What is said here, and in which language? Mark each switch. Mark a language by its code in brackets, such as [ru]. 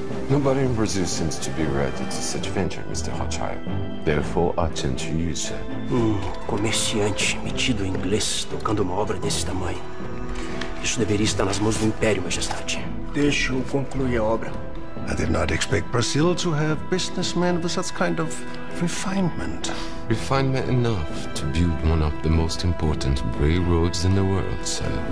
[en] Nobody in Brazil seems to be ready to such venture, Mr. Rothschild. Therefore, attend to you, sir. [pt] Comerciante metido em inglês tocando uma obra desse tamanho. Isso deveria estar nas mãos do Império, Majestade. Deixe-o concluir a obra. [en] I did not expect Brazil to have businessmen with such kind of refinement. Refinement enough to build one of the most important railroads in the world, sir.